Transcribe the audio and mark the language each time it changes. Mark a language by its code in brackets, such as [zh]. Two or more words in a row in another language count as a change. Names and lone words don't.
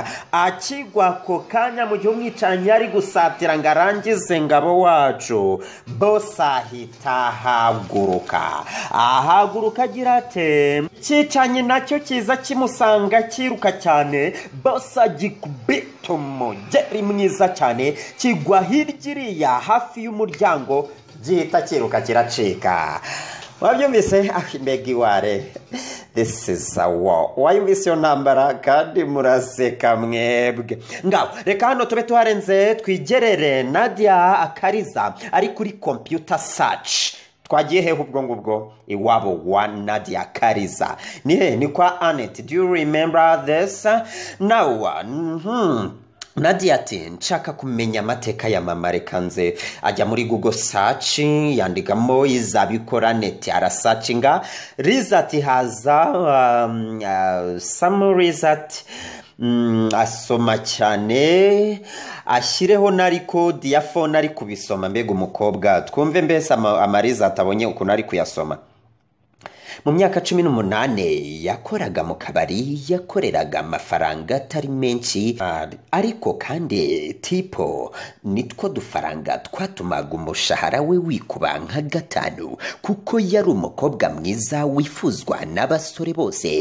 [rw] Akigwa ko kanya mu gihe umwicanya ari gusatira ngo arangize Ngabo wacu, boss ahita ahaguruka agira ati cyicanye nacyo kiza kimusanga kiruka cyane. Boss agikubita umugeri mwiza cyane, kigwa hirya hafi y'umuryango, gihita kiruka kiracika. Wabyumvise? Mbega iware, [en] this is a war. [rw] Wayumvise yo ntambara kandi muraseka mwebwe. Ngaho reka hano tube tuharenze twigerere Nadia Akariza ari kuri computer search. Twagiye he ubwo ngubwo iwabo wa Nadia Akariza ni kwa Annette. [en] Do you remember this? [rw] Now Nadia ati nshaka kumenya amateka ya mama, reka nze ajya muri Google search yandikamo izabikora Annette, arasearchinga result haza [en] some result [rw] asoma cyane, ashyireho na record ya phone ari kubisoma. Mbega umukobwa, twumve mbese amariza atabonye ukuntu ari kuyasoma. Mu myaka 18 yakoraga mu kabari, yakoreraga amafaranga atari menshi, ariko kandi tipo nitwo dufaranga twatumaga umushahara we wikuba nka 5, kuko yari umukobwa mwiza wifuzwa n'abasore bose.